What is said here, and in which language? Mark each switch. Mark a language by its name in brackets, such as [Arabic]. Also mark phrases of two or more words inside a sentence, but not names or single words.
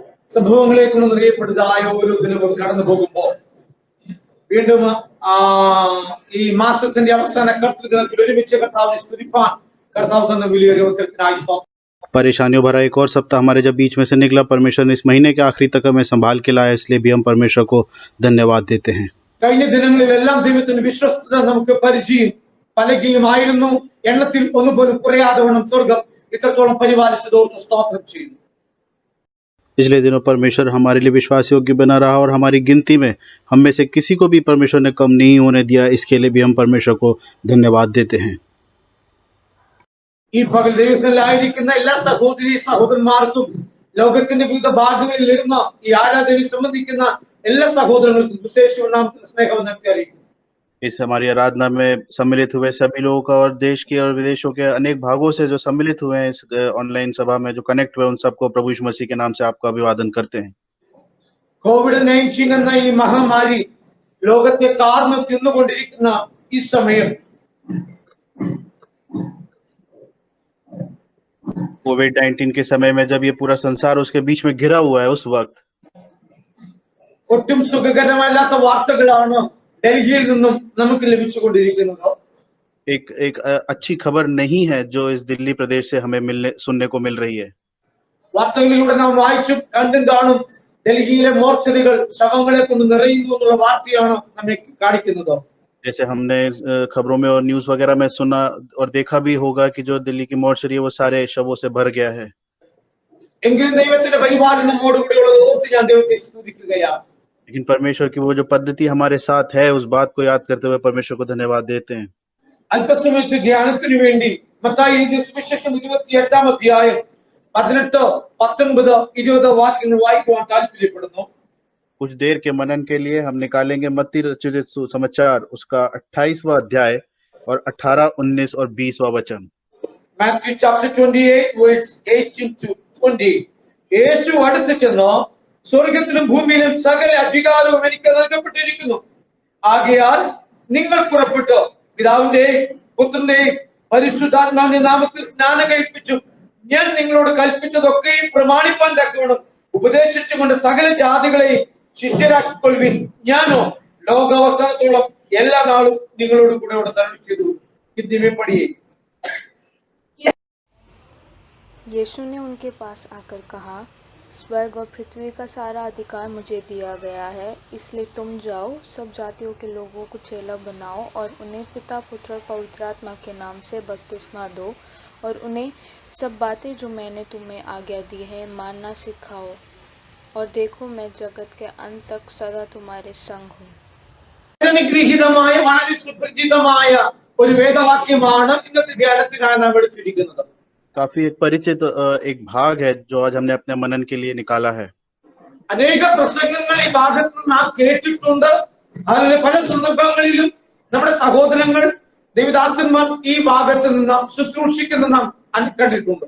[Malayalam] സംഭവങ്ങളെ കൊണ്ട് നിറയപ്പെട്ടതായ ഓരോ ദിനവും കടന്നു പോകുമ്പോൾ വീണ്ടും ഈ മാസത്തിന്റെ അവസാന കർത്തൃദിനത്തിൽ ഒരുമിച്ച് കർത്താവിനെ സ്തുതിപ്പാൻ കർത്താവ് തന്ന വലിയൊരു അവസരത്തിനായി [Hindi] परेशानियों भरा एक और सप्ताह हमारे जब बीच में से निकला, परमेश्वर ने इस महीने के आखिरी तक हमें संभाल के लाया, इसलिए भी हम परमेश्वर को धन्यवाद देते हैं। [Malayalam] കഴിഞ്ഞ ദിനങ്ങളിലെല്ലാം ദൈവത്തിന്റെ വിശ്വസ്തത നമുക്ക് പരിചയം പലകയുമായിരുന്നു. എണ്ണത്തിൽ ഒന്നുപോലും കുറയാതെ വണ്ണം സ്വർഗം ഇത്രത്തോളം പരിപാലിച്ചതോർത്ത് സ്തോത്രം ചെയ്യുന്നു. [Hindi] पिछले दिनों परमेश्वर हमारे लिए विश्वास योग्य बना रहा और हमारी गिनती में हम में से किसी को भी परमेश्वर ने कम नहीं होने दिया, इसके लिए भी हम परमेश्वर को धन्यवाद देते हैं। [Malayalam] ഈ പകൽ ദൈവസന്നിധിയിലായിരിക്കുന്ന എല്ലാ സഹോദരി സഹോദരന്മാർക്കും ലോകത്തിന്റെ വിവിധ ഭാഗങ്ങളിൽ ഇരുന്ന ഈ ആരാധനയെ സംബന്ധിക്കുന്ന എല്ലാ സഹോദരങ്ങൾക്കും വിശേഷ നാമത്തിൽ സ്നേഹം അറിയിക്കുന്നു. [Hindi] इस हमारी आराधना में सम्मिलित हुए सभी लोगों का और देश के और विदेशों के अनेक भागों से जो सम्मिलित हुए हैं इस ऑनलाइन सभा में, जो कनेक्ट हुए, उन सबको प्रभु यीशु मसीह के नाम से आपका अभिवादन करते हैं। [Malayalam] COVID-19 എന്ന ഈ മഹാമാരി ലോകത്തെ കാർന്നു തിന്നുകൊണ്ടിരിക്കുന്ന ഈ സമയം [Hindi] कोविड-19 के समय में जब ये पूरा संसार उसके बीच में घिरा हुआ है, उस वक्त [Malayalam] ഒട്ടും സുഖകരമല്ലാത്ത വാർത്തകളാണ് ഡൽഹിയിൽ നിന്നും നമുക്ക് ലഭിച്ചുകൊണ്ടിരിക്കുന്നത്. [Hindi] एक अच्छी खबर नहीं है जो इस दिल्ली प्रदेश से हमें सुनने को मिल रही है। [Malayalam] വാർത്തകളിലൂടെ നാം വായിച്ചും കണ്ടും കാണും ഡൽഹിയിലെ മോർച്ചറികൾ ശവങ്ങളെ കൊണ്ട് നിറയുന്നു എന്നുള്ള വാർത്തയാണ് നമ്മെ കാണിക്കുന്നത്. [Hindi] जैसे हमने खबरों में और न्यूज वगैरह में सुना और देखा भी होगा कि जो दिल्ली की मोर्चरी है वो सारे शवों से भर गया है। [Malayalam] എങ്കിലും ദൈവത്തിന്റെ പരിപാലനം നമ്മോട് കൂടെയുള്ളത് ഓർത്ത് ഞാൻ ദൈവത്തെ സ്തുതിക്കുകയാണ്. [Hindi] लेकिन परमेश्वर की वो जो पद्धति हमारे साथ है, उस बात को याद करते हुए परमेश्वर को धन्यवाद देते हैं। [Malayalam] അല്പസമയത്ത് ധ്യാനത്തിന് വേണ്ടി മത്തായി എഴുതിയ സുവിശേഷം 28-ാം അധ്യായം 18, 19, 20 വാക്യങ്ങൾ വായിക്കുവാൻ താല്പര്യപ്പെടുന്നു. [Hindi] कुछ देर के मनन के लिए हम निकालेंगे मत्ती रचित सुसमाचार उसका 28वां अध्याय और 18, 19 और 20वां वचन। [English] Matthew chapter 28 verse 18 to 20. [Malayalam] യേശു അടുത്ത് ചെന്ന് സ്വർഗത്തിലും ഭൂമിയിലും സകല അധികാരവും എനിക്ക് നൽകപ്പെട്ടിരിക്കുന്നു. ആകയാൽ നിങ്ങൾ പുറപ്പെട്ടു പിതാവിന്റെയും പുത്രന്റെയും പരിശുദ്ധാത്മാവിന്റെ നാമത്തിൽ സ്നാനം കഴിപ്പിച്ചു ഞാൻ നിങ്ങളോട് കൽപ്പിച്ചതൊക്കെയും പ്രമാണിപ്പാൻ തക്കവണ്ണം ഉപദേശിച്ചുകൊണ്ട് സകല ജാതികളെയും ശിഷ്യരാക്കിക്കൊള്ളുവിൻ. ഞാനോ ലോകാവസാനത്തോളം എല്ലാ നാളും നിങ്ങളോട് കൂടെ ധാരണം ചെയ്തു. [Hindi] हिंदी में पढ़िए. यीशु ने उनके पास आकर कहा, स्वर्ग और पृथ्वी का सारा अधिकार मुझे दिया गया है, इसलिए तुम जाओ, सब जातियों के लोगों को चेला बनाओ और उन्हें पिता पुत्र और पवित्र आत्मा के नाम से बपतिस्मा दो और उन्हें सब बातें जो मैंने तुम्हें आज्ञा दी है मानना सिखाओ, और देखो मैं जगत के अंत तक सदा तुम्हारे संग हूँ. [Malayalam] അനുഗ്രഹീതമായ വളരെ സുപരിചിതമായ ഒരു വേദവാക്യമാണ് ഇന്നത്തെ ധ്യാനത്തിനായി നാം എടുത്തിരിക്കുന്നത്. [Hindi] काफी एक परिचित एक भाग है जो आज हमने अपने मनन के लिए निकाला है. [Malayalam] അനേക പ്രസംഗങ്ങൾ ഈ ഭാഗത്ത് നാം കേട്ടിട്ടുണ്ട്. അതിലെ പല സന്ദർഭങ്ങളിലും നമ്മുടെ സഹോദരങ്ങൾ ദേവദാസന്മാർ ഈ ഭാഗത്ത് നിന്ന് ശുശ്രൂഷിക്കുന്ന നാം കണ്ടിട്ടുണ്ട്.